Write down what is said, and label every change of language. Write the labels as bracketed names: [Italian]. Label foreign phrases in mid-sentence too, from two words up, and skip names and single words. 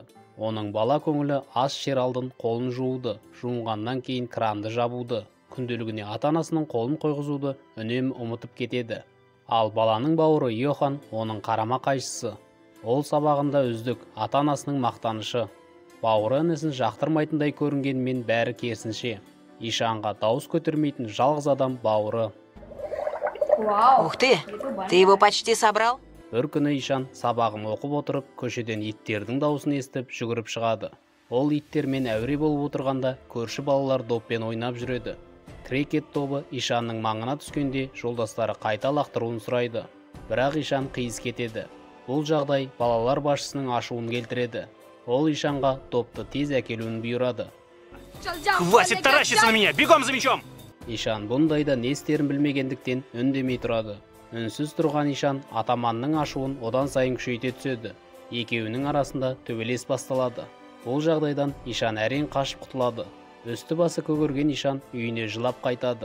[Kazakh] Оның бала көңілі ас ішер алдын қолын жууды, жуынғаннан кейін кранды жабуды, күнделігіне ата-анасының қолын қойғызуды үнемі ұмытып кетеді. Ал баланың бауыры Йохан оның қарама қайшысы. Ол сабағында үздік, ата-анасының мақтанышы. Бауыры інісін жақтырмайтындай көрінгенмен бәрі керісінше. Ишанға дауыс көтермейтін жалғыз адам бауыры. [Russian] Ух ты его почти собрал? [Kazakh] Бір күні Ишан сабағын оқып отырып, көшеден иттердің дауысын естіп жүгіріп шығады. Ол иттермен әуре болып отырғанда көрші балалар доппен ойнап жүреді. Крикет тобы Ишанның маңына түскенде жолдастары қайта лақтыруын сұрайды. Бірақ Ишан қиыс кетеді. Бұл жағдай балалар басшысының ашуын келтіреді. Ол Ишанға допты тез әкелуін бұйырады. [Russian] Хватит таращиться на меня! Бегом за мячом! [Kazakh] Ишан бұндайда не істерін білмегендіктен үндемей тұрады. Үнсіз тұрған Ишан атаманның ашуын одан сайын күшейте түседі. Екеуінің арасында төбелес басталады. Бұл жағдайдан Ишан әрең қашып құтылады. Үсті басы көгерген Ишан үйіне жылап қайтады.